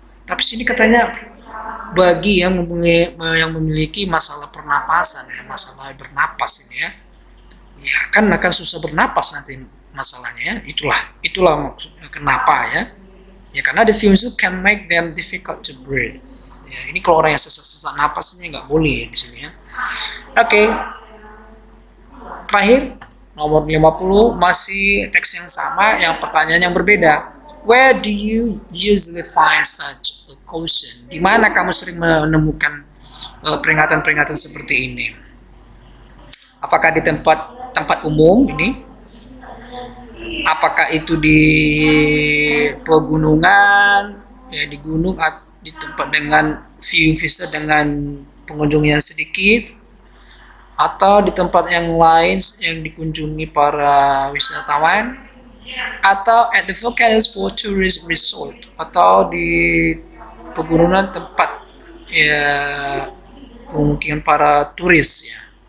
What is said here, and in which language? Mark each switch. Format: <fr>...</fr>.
<id>Tapi sini katanya bagi yang memiliki masalah pernapasan ya, masalah bernapas ini ya kan akan susah bernapas nanti masalahnya ya. Itulah maksudnya kenapa ya. Ya karena</id> <en>the fumes can make them difficult to breathe.</en> <id>Ya, ini kalau orang yang sesak napasnya nggak boleh di sini ya. Oke. Terakhir nomor 50 masih teks yang sama, yang pertanyaan yang berbeda.</id> <en>Where do you usually find such a caution?</en> <id>Di mana kamu sering menemukan peringatan-peringatan seperti ini? Apakah di tempat umum ini? Apakah itu di pegunungan, ya di gunung, di tempat dengan view vista dengan pengunjung yang sedikit, atau di tempat yang lain yang dikunjungi para wisatawan, atau</id> <en>at the volcanoes for tourist resort,</en> <id>atau di pegunungan tempat ya pemukiman para turis ya.</id>